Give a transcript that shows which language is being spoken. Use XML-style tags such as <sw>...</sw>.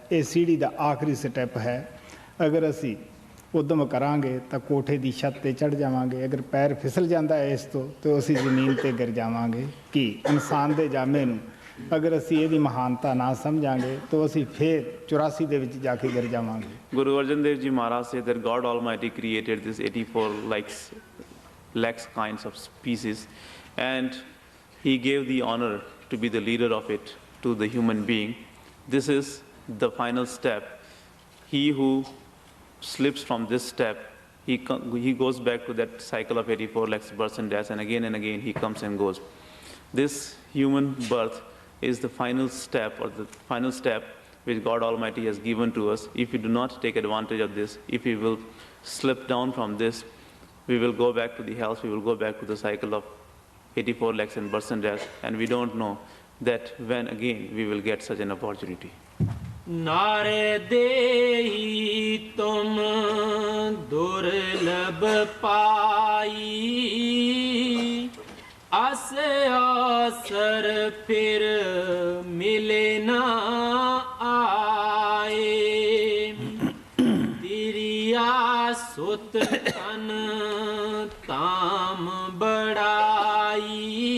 <pa>ਇਹ ਸੀੜੀ ਦਾ ਆਖਰੀ ਸਟੈਪ ਹੈ। ਅਗਰ ਅਸੀਂ ਉਦਮ ਕਰਾਂਗੇ ਤਾਂ ਕੋਠੇ ਦੀ ਛੱਤ ਤੇ ਚੜ੍ਹ ਜਾਵਾਂਗੇ, ਅਗਰ ਪੈਰ ਫਿਸਲ ਜਾਂਦਾ ਹੈ ਇਸ ਤੋਂ ਅਸੀਂ ਜ਼ਮੀਨ ਤੇ ਗਿਰ ਜਾਵਾਂਗੇ। ਕਿ ਇਨਸਾਨ ਦੇ ਜਾਮੇ ਨੂੰ ਅਗਰ ਅਸੀਂ ਇਹਦੀ ਮਹਾਨਤਾ ਨਾ ਸਮਝਾਂਗੇ ਤਾਂ ਅਸੀਂ ਫਿਰ 84 ਦੇ ਵਿੱਚ ਜਾ ਕੇ ਗਿਰ ਜਾਵਾਂਗੇ।</pa> <en>Guru Arjan Dev Ji Maharaj said that God Almighty created this 84 lakhs kinds of species and He gave the honor to be the leader of it to the human being. This is the final step. He who slips from this step, he goes back to that cycle of 84 lakhs births and deaths, and again he comes and goes. This human birth is the final step or the final step which God Almighty has given to us. If we do not take advantage of this, if we will slip down from this, we will go back to the hells, we will go back to the cycle of 84 lakhs and births and deaths, and we don't know that when again we will get such an opportunity.</en> <hi>नारे देही तुम दुर्लभ पाई, अस अवसर फिर मिले ना आए, तिरिया सुत तन ताम बढ़ाई,</hi>